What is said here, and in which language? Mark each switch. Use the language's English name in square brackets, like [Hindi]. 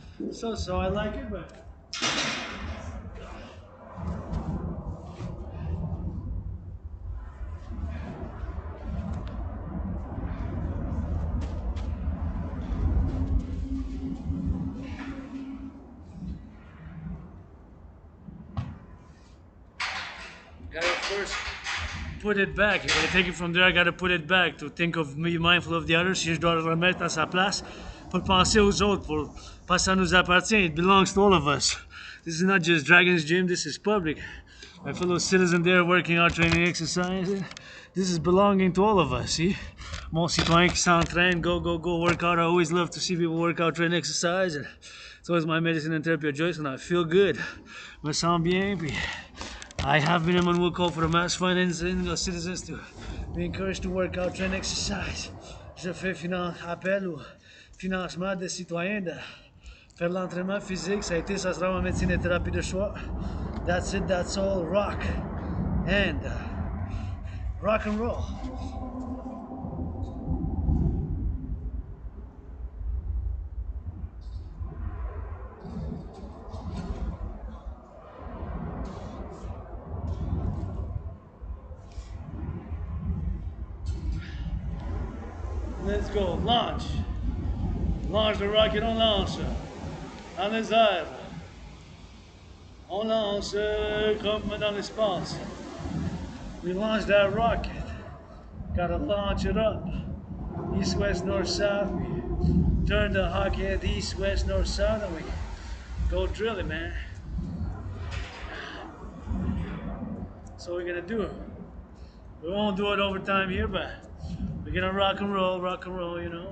[English] So I like it, but gotta first put it back. If I take it from there, I gotta put it back to think of me, mindful of the others. [French] Si je dois le remettre à sa place, pour penser aux autres, parce que ça nous appartient. [English] It belongs to all of us. This is not just Dragon's Gym, this is public. My fellow citizen there working out, training, exercising. This is belonging to all of us, see? [French] Mon citoyen qui s'entraîne, [English] go, work out. I always love to see people work out, train, exercise. And it's always my medicine and therapy of choice, and I feel good. [French] Me sens bien, puis [English] I have been a man will call for the mass financing of citizens to be encouraged to work out, train, exercise. [French] Je fais appel au financement des citoyens de faire l'entraînement physique. Ça a été, ça sera ma médecine et thérapie de choix. [English] That's it, that's all. Rock and rock and roll. Let's go, launch. Launch the rocket, [French] on lance. Dans les airs. On lance comme dans l'espace. [English] We launched that rocket. Gotta launch it up. East, west, north, south. We turn the hockey head east, west, north, south, and we go drill it, man. So we're gonna do it. We won't do it overtime here, but we're gonna rock and roll, you know.